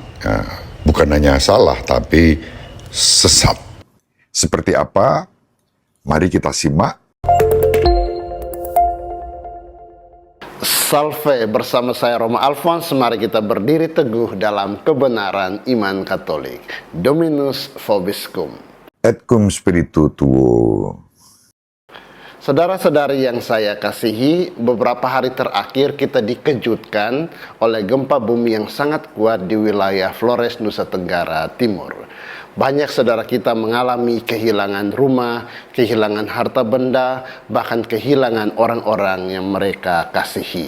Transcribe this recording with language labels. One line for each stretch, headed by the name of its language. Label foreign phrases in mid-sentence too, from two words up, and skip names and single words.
Indonesian: Bukan hanya salah, tapi sesat. Seperti apa? Mari kita simak. Salve, bersama saya Romo Alphonse. Mari kita berdiri teguh dalam kebenaran iman Katolik.
Latin: Dominus vobiscum. Et cum spiritu tuo.
Indonesian: Saudara-saudari yang saya kasihi, beberapa hari terakhir kita dikejutkan oleh gempa bumi yang sangat kuat di wilayah Flores, Nusa Tenggara Timur. Banyak saudara kita mengalami kehilangan rumah, kehilangan harta benda, bahkan kehilangan orang-orang yang mereka kasihi.